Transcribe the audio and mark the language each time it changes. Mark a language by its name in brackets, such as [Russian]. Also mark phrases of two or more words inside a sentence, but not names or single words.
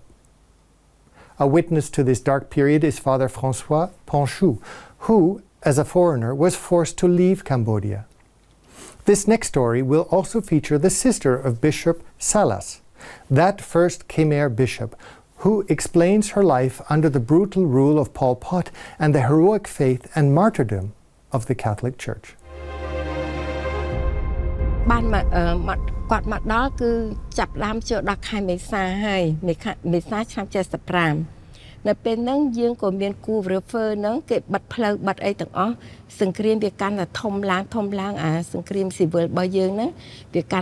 [English] A witness to this dark period is Father François Ponchou, who, as a foreigner, was forced to leave Cambodia. This next story will also feature the sister of Bishop Salas, that first Khmer bishop, who explains her life under the brutal rule of Pol Pot and the heroic faith and martyrdom of the Catholic Church. [Khmer] បានមកគាត់មកដល់គឺចាប់ដើមចូលដល់ខែមេសាហើយមេសាឆ្នាំ75នៅពេលហ្នឹងយើងក៏មានគូវឺហ្វឺហ្នឹងគេបិទផ្លូវបិទអីទាំងអស់សង្គ្រាមវាកាន់តែធំឡើងអាសង្គ្រាមស៊ីវិលរបស់យើងហ្នឹងវាកាន់